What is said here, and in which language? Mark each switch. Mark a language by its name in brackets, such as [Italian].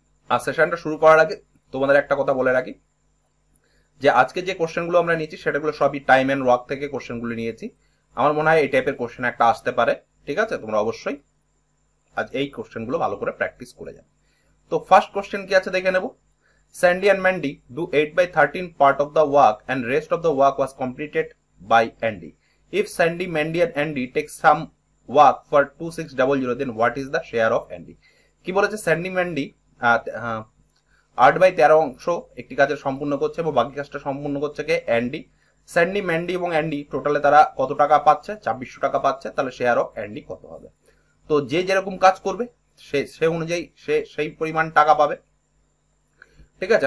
[Bangla] আর সেশনটা শুরু করার আগে তোমাদের একটা কথা বলে রাখি, যে আজকে যে কোশ্চেনগুলো আমরা নিয়েছি সেটাগুলো সবই টাইম এন্ড ওয়ার্ক থেকে কোশ্চেনগুলো নিয়েছি। আমার মনে হয় এই টাইপের কোশ্চেন একটা আসতে পারে, ঠিক আছে? তোমরা অবশ্যই আজ এই কোশ্চেনগুলো ভালো করে প্র্যাকটিস করে যাবে। তো ফার্স্ট কোশ্চেন কি আছে দেখে নেব। [English] Sandy and Mandy do 8/13 part of the work and rest of the work was completed by Andy. If Sandy, Mandy and Andy take some work for 2600, then what is the share of Andy? [Bangla] কি বলেছে? Sandy Mandy 8/13 অংশ একটি কাজের সম্পূর্ণ করছে এবং বাকি কাজটা সম্পূর্ণ করছে কে? অ্যান্ডি। স্যান্ডি, ম্যান্ডি এবং অ্যান্ডি টোটালে তারা কত টাকা পাচ্ছে? 2600 টাকা পাচ্ছে। তাহলে শেয়ার অফ অ্যান্ডি কত হবে? তো যে যেরকম কাজ করবে সে অনুযায়ী সে সেই পরিমাণ টাকা পাবে, ঠিক আছে?